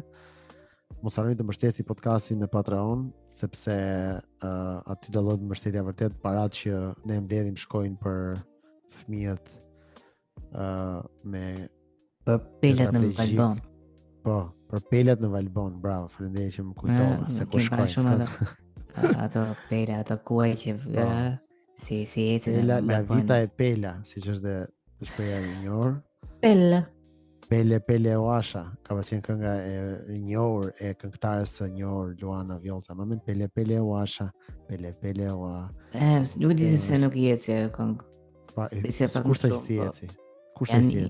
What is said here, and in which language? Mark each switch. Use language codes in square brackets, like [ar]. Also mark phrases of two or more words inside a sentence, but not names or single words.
[sq] Mos harroni të mbështetni podcastin në Patreon, sepse aty do lloj mbështetja vërtet, parat që ne mbledhim shkojnë për fëmijët me për pelat në Valbon. Po, për pelat në Valbon, bravo, faleminderit që më kujtova se ku shkojnë. Ato pela, ato kuaj që si ecën [it] la vita e pela, [sq] siç është dhe shpreha e njohur. Pele Oasha, ka pasur kënga e njohur e këngëtares së njohur Luana Vjollca. Mamen Pele Oasha, Pele Oa. Nuk di se nuk i eci ajo këngë. Pa, kush ta eci? Kush ta eci?